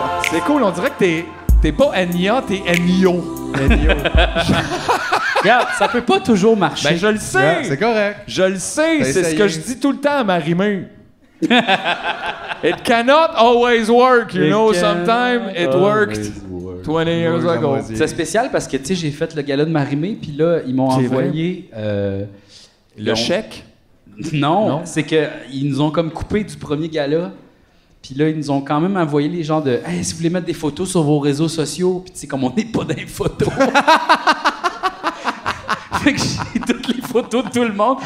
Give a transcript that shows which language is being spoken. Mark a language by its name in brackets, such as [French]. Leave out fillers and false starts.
[French] C'est cool, on dirait que t'es pas Enya, t'es Ennio. Regarde, ça peut pas toujours marcher. Ben je le sais! Yeah, c'est correct. Je le sais, T'as c'est ce essayé. que je dis tout le temps à Marie-Mé. [English] It cannot always work, you know, sometimes it worked 20 years ago. [French] C'est spécial parce que, tu sais, j'ai fait le gala de Marimé, puis là, ils m'ont C'est envoyé... Le chèque? Non, c'est qu'ils nous ont comme coupé du premier gala. Puis là, ils nous ont quand même envoyé les gens de « Hey, si vous voulez mettre des photos sur vos réseaux sociaux, puis tu sais, comme on n'est pas dans les photos. » Fait que j'ai toutes les photos de tout le monde.